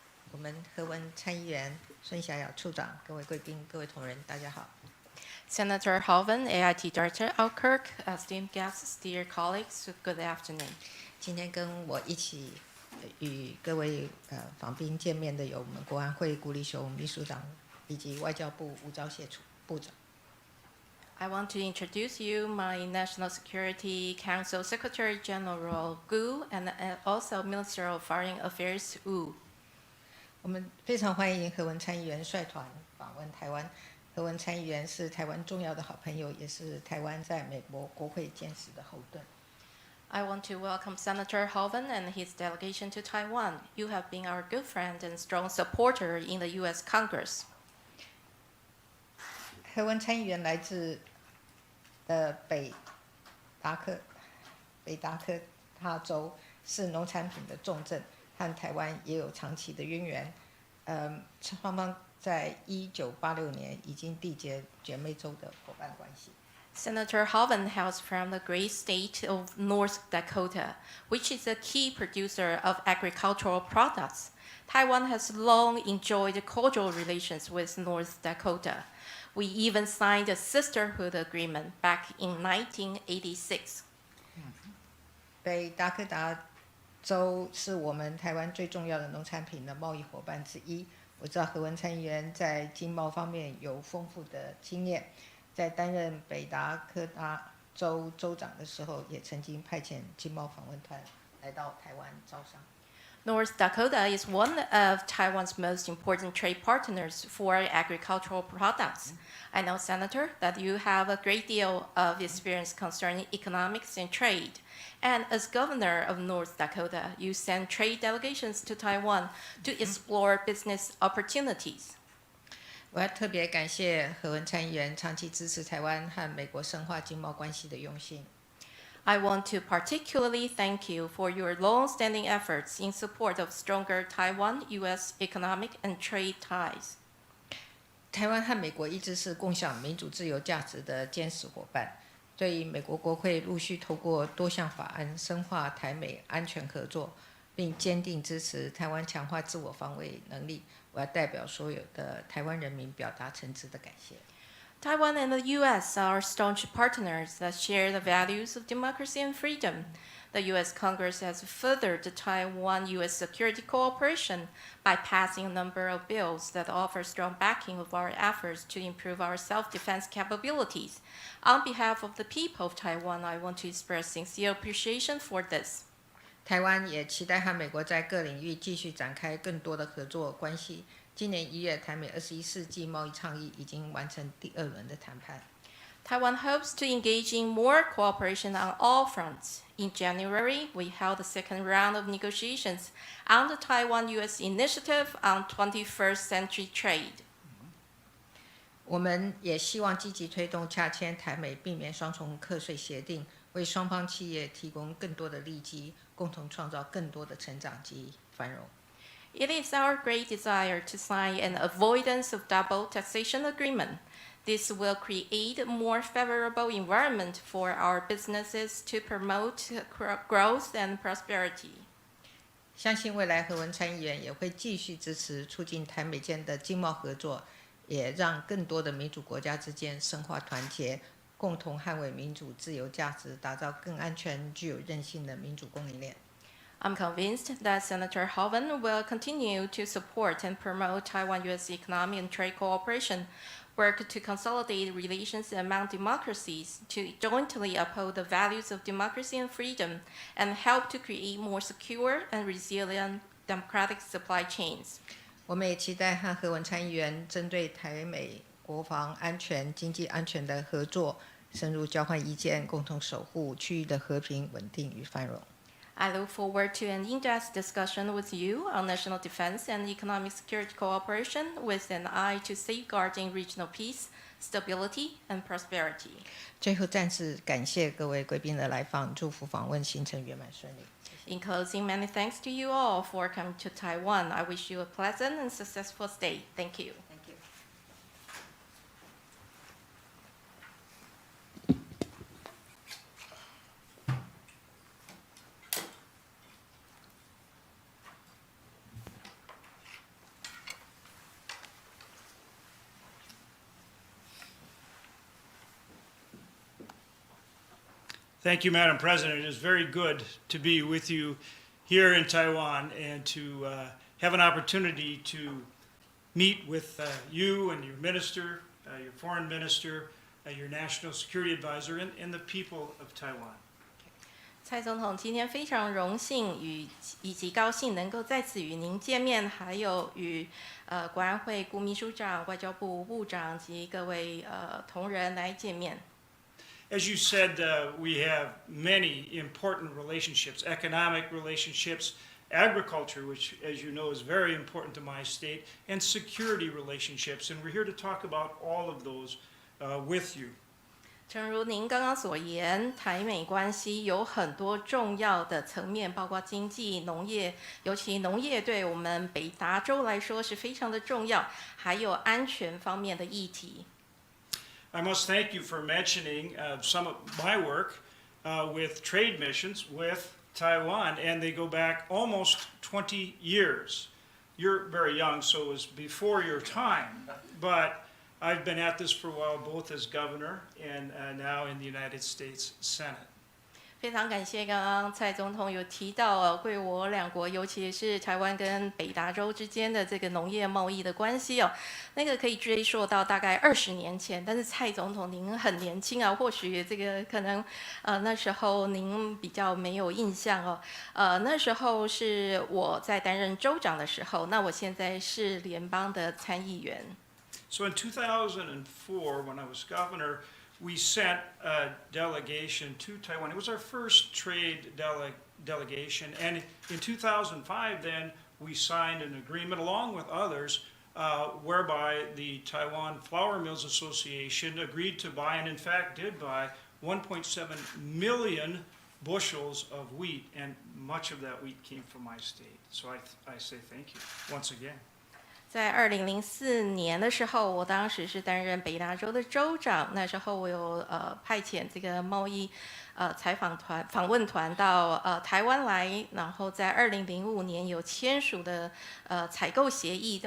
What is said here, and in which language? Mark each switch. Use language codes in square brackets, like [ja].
[zh] 我们何文参议员、孙霞瑶处长、各位贵宾、各位同仁，大家好。 [en] Senator Hoeven, AIT Director Alkirk, esteemed guests, dear colleagues, good afternoon. [zh] 今天跟我一起与各位访宾见面的有我们国安会顾立雄秘书长以及外交部吴钊燮部长。 [en] I want to introduce you my National Security Council Secretary General Gu and also Minister of Foreign Affairs Wu. [zh] 我们非常欢迎何文参议员率团访问台湾。何文参议员是台湾重要的好朋友，也是台湾在美国国会坚实的后盾。 [en] I want to welcome Senator Hoeven and his delegation to Taiwan. You have been our good friend and strong supporter in the U.S. Congress. [zh] 何文参议员来自北达科他州，是农产品的重镇，和台湾也有长期的渊源。双方在1986年已经缔结姐妹州的伙伴关系。 [en] Senator Hoeven hails from the great state of North Dakota, which is a key producer of agricultural products. Taiwan has long enjoyed cordial relations with North Dakota. We even signed a sisterhood agreement back in 1986. [zh] 北达科达州是我们台湾最重要的农产品的贸易伙伴之一。我知道何文参议员在经贸方面有丰富的经验，在担任北达科达州州长的时候，也曾经派遣经贸访问团来到台湾招商。 [en] North Dakota is one of Taiwan's most important trade partners for agricultural products. I know, Senator, that you have a great deal of experience concerning economics and trade. And as governor of North Dakota, you send trade delegations to Taiwan to explore business opportunities. [zh] 我要特别感谢何文参议员长期支持台湾和美国深化经贸关系的用心。 [en] I want to particularly thank you for your long-standing efforts in support of stronger Taiwan-U.S. economic and trade ties. [zh] 台湾和美国一直是共享民主自由价值的坚实伙伴。对于美国国会陆续透过多项法案深化台美安全合作，并坚定支持台湾强化自我防卫能力，我要代表所有的台湾人民表达诚挚的感谢。 [en] Taiwan and the U.S. are staunch partners that share the values of democracy and freedom. The U.S. Congress has furthered the Taiwan-U.S. security cooperation by passing a number of bills that offer strong backing of our efforts to improve our self-defense capabilities. On behalf of the people of Taiwan, I want to express sincere appreciation for this. [zh] 台湾也期待和美国在各领域继续展开更多的合作关系。今年1月，台美21世纪贸易倡议已经完成第2轮的谈判。 [en] Taiwan hopes to engage in more cooperation on all fronts. In January, we held the second round of negotiations on the Taiwan-U.S. Initiative on 21st Century Trade. [zh] 我们也希望积极推动洽签台美避免双重课税协定，为双方企业提供更多的利基，共同创造更多的成长及繁荣。 [en] It is our great desire to sign an avoidance of double taxation agreement. This will create a more favorable environment for our businesses to promote growth and prosperity. [zh] 相信未来何文参议员也会继续支持促进台美间的经贸合作，也让更多的民主国家之间深化团结，共同捍卫民主自由价值，打造更安全、具有韧性的民主供应链。 [en] I'm convinced that Senator Hoeven will continue to support and promote Taiwan-U.S. economic and trade cooperation, work to consolidate relations among democracies, to jointly uphold the values of democracy and freedom, and help to create more secure and resilient democratic supply chains. [zh] 我们也期待和何文参议员针对台美国防安全、经济安全的合作，深入交换意见，共同守护区域的和平、稳定与繁荣。 [en] I look forward to an in-depth discussion with you on national defense and economic security cooperation with an eye to safeguarding regional peace, stability, and prosperity. [zh] 最后再次感谢各位贵宾的来访，祝福访问行程圆满顺利。 [en] In closing, many thanks to you all for coming to Taiwan. I wish you a pleasant and successful stay. Thank you. Thank you. Thank you, Madam President. It is very good to be with you here in Taiwan and to have an opportunity to meet with you and your minister, your foreign minister, your national security advisor, and the people of Taiwan. [zh] 蔡总统今天非常荣幸以及高兴能够在此与您见面，还有与国安会顾秘书长、外交部部长及各位同仁来见面。 [en] As you said, we have many important relationships, economic relationships, agriculture, which, as you know, is very important to my state, and security relationships. And we're here to talk about all of those with you. [zh] 诚如您刚刚所言，台美关系有很多重要的层面，包括经济、农业，尤其农业对我们北达州来说是非常的重要，还有安全方面的议题。 [en] I must thank you for mentioning some of my work with trade missions with Taiwan, and they go back almost 20 years. You're very young, so it was before your time, but I've been at this for a while, both as governor and now in the United States Senate. [zh] 非常感谢刚刚蔡总统有提到贵我两国，尤其是台湾跟北达州之间的这个农业贸易的关系哦，那个可以追溯到大概20年前。但是蔡总统您很年轻啊，或许这个可能那时候您比较没有印象哦。那时候是我在担任州长的时候，那我现在是联邦的参议员。 [en] So in 2004, when I was governor, we sent a delegation to Taiwan. It was our first trade delegation. And in 2005, then, we signed an agreement, along with others, whereby the Taiwan Flour Mills Association agreed to buy, and in fact did buy, 1.7 million bushels of wheat. And much of that wheat came from my state. So I say thank you once again. [zh] 在2004年的时候，我当时是担任北达州的州长。那时候我有派遣这个贸易访问团到台湾来，然后在2005年有签署的采购协议。